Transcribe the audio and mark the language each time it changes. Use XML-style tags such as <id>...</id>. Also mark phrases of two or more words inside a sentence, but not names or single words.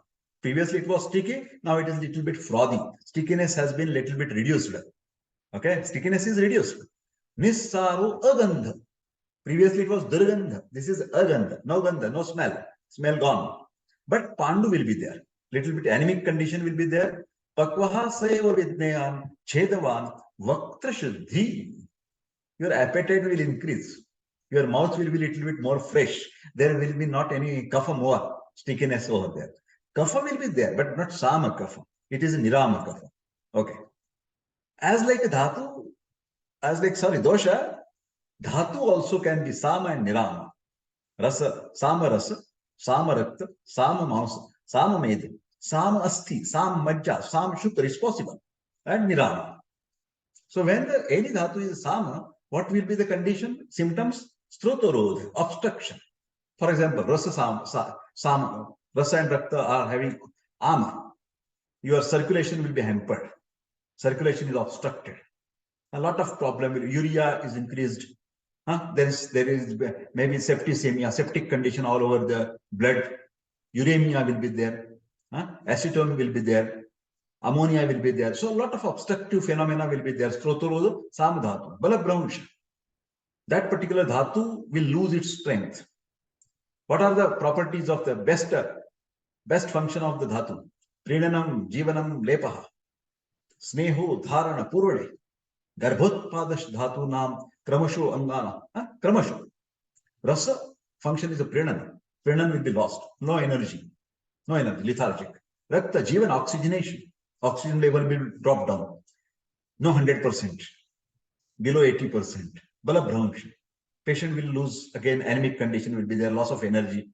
<en>Previously it was sticky. Now it is little bit frothy. Stickiness has been little bit reduced. Okay. Stickiness is reduced.</en> <sa>Nissaru agandha.</sa> <en>Previously it was durgandha. This is agandha. No gandha, no smell. Smell gone. But Pandu will be there. Little bit anemic condition will be there.</en> <sa>Pakvaha sayeva vidneyan chedavan vaktra shuddhi.</sa> <en>Your appetite will increase. Your mouth will be little bit more fresh. There will be not any kapha more stickiness over there. Kapha will be there, but not</en> <sa>sama kapha.</sa> <en>It is a</en> <sa>nirama kapha.</sa> <en>Okay. As like a dhatu, dosha, dhatu also can be sama and nirama.</en> <sa>Rasa, sama rakta, sama mausa, sama medha, sama asti, sama majja, sama shukra</sa> <en>is possible. And nirama. So when any dhatu is sama, what will be the condition? Symptoms? Strotorodh, obstruction. For example, rasa rasa and rakta are having ama. Your circulation will be hampered. Circulation is obstructed. A lot of problem. Urea is increased. There is maybe septicemia, septic condition all over the blood. Uremia will be there. Acetone will be there. Ammonia will be there. So a lot of obstructive phenomena will be there.</en> <sa>Strotorodha, samadhatu, balabhransha.</sa> <en>That particular dhatu will lose its strength. What are the properties of the best function of the dhatu?</en> <sa>Prinanam, jivanam, lepaha. Sneho, dharana, purvade. Garbhotpadash dhatu nam, kramasho, angana. Kramasho.</sa> <en>Rasa function is a prinana. Prinana will be lost. No energy, lethargic. Rakta, jivan, oxygenation. Oxygen level will drop down. No 100%. Below 80%. Balabhransha. Patient will lose, again, anemic condition will be there, loss of energy.</en>